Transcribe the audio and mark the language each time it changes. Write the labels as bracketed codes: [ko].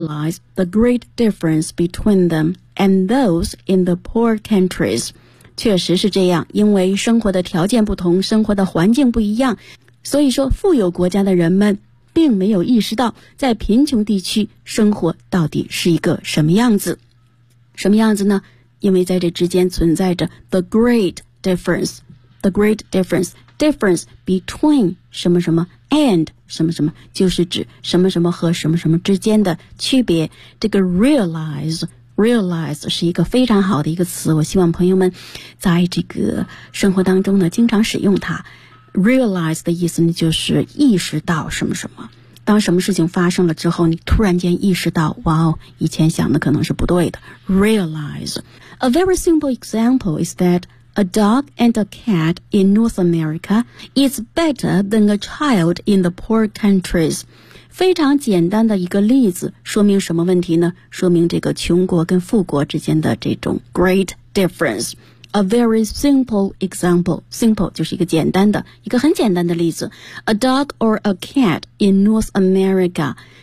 [en] lies the great difference between them and those in the poor countries. [zh] 确实是这样，因为生活的条件不同，生活的环境不一样，所以说富有国家的人们并没有意识到在贫穷地区生活到底是一个什么样子。什么样子呢？因为在这之间存在着 the great difference, the great difference, difference between 什么什么 and 什么什么，就是指什么什么和什么什么之间的区别。这个 realize 是一个非常好的一个词，我希望朋友们在这个生活当中呢经常使用它。 realize 的意思呢就是意识到什么什么，当什么事情发生了之后，你突然间意识到，哇哦，以前想的可能是不对的。 [en] realize. A very simple example is that a dog and a cat in North America is better than a child in the poor countries. [zh] 非常简单的一个例子，说明什么问题呢？说明这个穷国跟富国之间的这种 great difference. A very simple example. Simple 就是一个简单的，一个很简单的例子。 [en] A dog or a cat in North America.